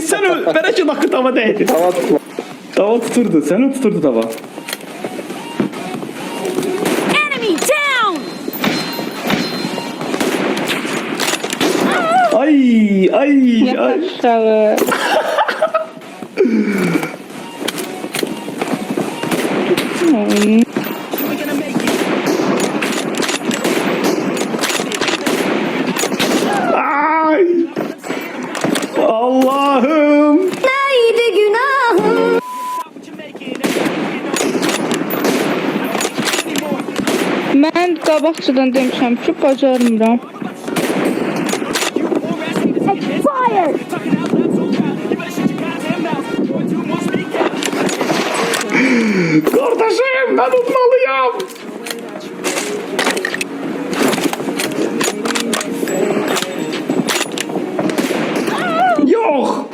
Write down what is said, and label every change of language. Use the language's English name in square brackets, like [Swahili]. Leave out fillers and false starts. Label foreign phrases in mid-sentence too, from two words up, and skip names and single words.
[Turkish] Sen belki dakika tava değdi. hava tutma. Tava tuturdu. Seni tuturdu tava. [English] Enemy down! Ay. [Turkish] Aşağı. Ay. Allah'ım. Neydi günahım? [Azerbaijani] Mən qabaqçadan demişəm ki, bacarmıram. [English] Expired. [Turkish] Kardeşim ben unutmalıyım. Yok.